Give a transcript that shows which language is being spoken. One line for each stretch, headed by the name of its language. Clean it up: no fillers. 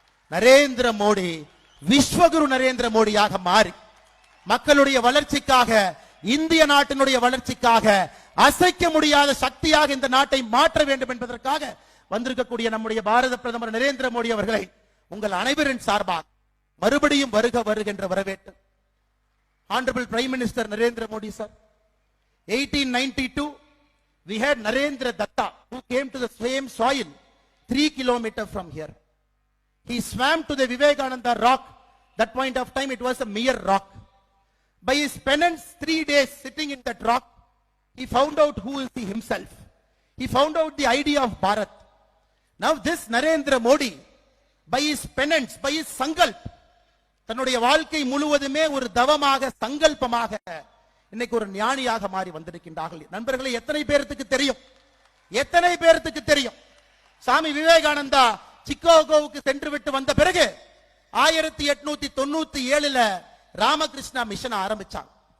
Tamil: நரேந்திர மோடி விஸ்வகுரு நரேந்திர மோடியாக மாறி மக்களுடைய வளர்ச்சிக்காக, இந்திய நாட்டினுடைய வளர்ச்சிக்காக அசைக்க முடியாத சக்தியாக இந்த நாட்டை மாற்ற வேண்டும் என்பதற்காக வந்திருக்கக்கூடிய நம்முடைய பாரத பிரதமர் நரேந்திர மோடி அவர்களை உங்கள் அனைவரின் சார்பாக மறுபடியும் வருக வருக என்ற வரவேற்று.
English: Honorable Prime Minister Narendra Modi sir, 1892 we had Narendra Datta who came to the same soil 3 kilometers from here. He swam to the Vivekananda rock. That point of time it was a mere rock. By his penance 3 days sitting in that rock, he found out who is he himself. He found out the idea of Bharat. Now this Narendra Modi, by his penance, by his sankalp,
Tamil: தன்னுடைய வாழ்க்கை முழுவதுமே ஒரு தவமாக, சங்கல்பமாக இன்னைக்கு ஒரு ஞானியாக மாறி வந்திருக்கின்றார்கள். நண்பர்களே, எத்தனை பேருக்கு தெரியும், எத்தனை பேருக்கு தெரியும், சாமி விவேகானந்தா சிக்காகோவுக்கு சென்று விட்டு வந்த பிறகு 1897ல ராமகிருஷ்ணா மிஷன் ஆரம்பிச்சாங்க.